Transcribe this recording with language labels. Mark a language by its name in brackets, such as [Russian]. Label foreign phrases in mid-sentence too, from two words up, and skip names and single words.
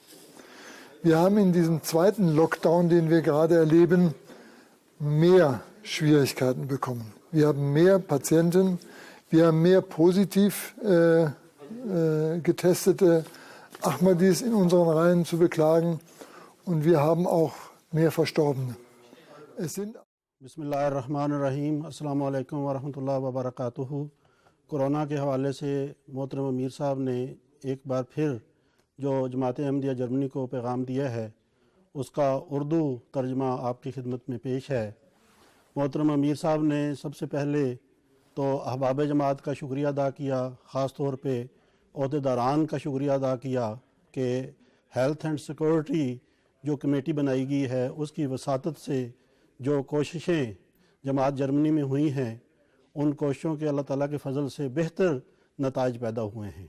[German] Wir haben in diesem zweiten Lockdown, den wir gerade erleben, mehr Schwierigkeiten bekommen. Wir haben mehr Patienten, wir haben mehr positiv getestete Ahmadis in unseren Reihen zu beklagen und wir haben auch mehr Verstorbene. Es sind [Arabic] بسم الله الرحمن الرحيم السلام عليكم ورحمة الله وبركاته. [Urdu] کورونا کے حوالے سے محترم امیر صاحب نے ایک بار پھر جو جماعت احمدیہ جرمنی کو پیغام دیا ہے اس کا اردو ترجمہ آپ کی خدمت میں پیش ہے. محترم امیر صاحب نے سب سے پہلے تو احباب جماعت کا شکریہ ادا کیا، خاص طور پہ عہدیداران کا شکریہ ادا کیا کہ [English] health and security [Urdu] جو کمیٹی بنائی گئی ہے اس کی وساطت سے جو کوششیں جماعت جرمنی میں ہوئی ہیں ان کوششوں کے اللہ تعالیٰ کے فضل سے بہتر نتائج پیدا ہوئے ہیں.